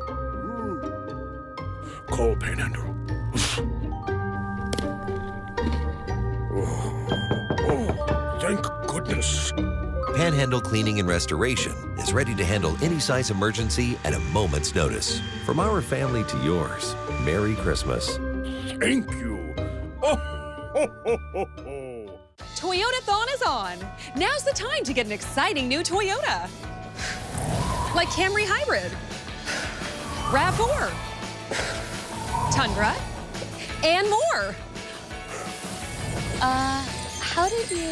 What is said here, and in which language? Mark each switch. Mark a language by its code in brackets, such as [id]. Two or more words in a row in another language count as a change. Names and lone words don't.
[en] Cold Panhandle. Oh, thank goodness. Panhandle Cleaning and Restoration is ready to handle any size emergency at a moment's notice. From our family to yours, Merry Christmas. Thank you. Oh, ho, ho, ho, ho. Toyota-thon is on. Now's the time to get an exciting new Toyota. Like Camry Hybrid, RAV4, Tundra, and more. How did you...